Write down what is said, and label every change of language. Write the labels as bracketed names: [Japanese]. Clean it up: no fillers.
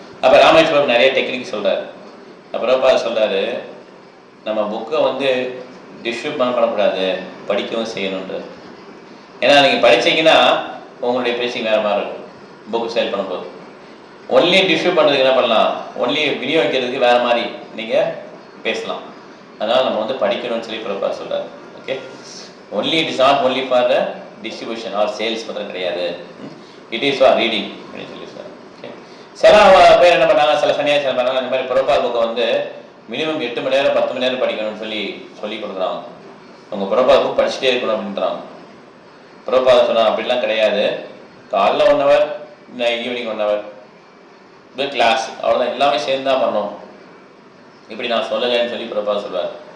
[Tamil] அப்ப ராமேஸ்வரம் நிறைய டெக்னிக் சொல்றாரு. பிரபா சொல்றாரு, நம்ம புக்கை வந்து டிஸ்ட்ரிபியூட் பண்ணக்கூடாது, படிக்கவும் செய்யணுன்றது. ஏன்னா நீங்க படிச்சீங்கன்னா உங்களுடைய பேசிங் வேற மாதிரி இருக்கும். புக்கு சேல் பண்ணும்போது ஒன்லி டிஸ்ட்ரிபியூட் பண்ணுறதுக்கு என்ன பண்ணலாம், ஒன்லி விநியோகிக்கிறதுக்கு வேற மாதிரி நீங்க பேசலாம். அதனால நம்ம வந்து படிக்கணும்னு சொல்லி பிரபா சொல்றாரு. [English] okay, only it is not only for the distribution or sales [Tamil] மட்டும் கிடையாது, [English] it is for reading [Tamil] அப்படின்னு சொல்லி சார். ஓகே, சில பேர் என்ன பண்ணாங்க, சில சன்னியாசி என்ன பண்ணாங்க, இந்த மாதிரி பிரபா புக்கை வந்து மினிமம் 8 மணி நேரம் 10 மணி நேரம் படிக்கணும்னு சொல்லி கொடுக்குறாங்க. உங்க பிரபா புக் படிச்சுட்டே இருக்கணும் அப்படின்றாங்க. பிரபா சொன்னா அப்படிலாம் கிடையாது, காலைல 1 hour, ஈவினிங் 1 hour கிளாஸ், அவ்வளோதான், எல்லாமே சேர்ந்து தான் பண்ணணும், இப்படி நான் சொல்லலைன்னு சொல்லி பிரபா சொல்வார்.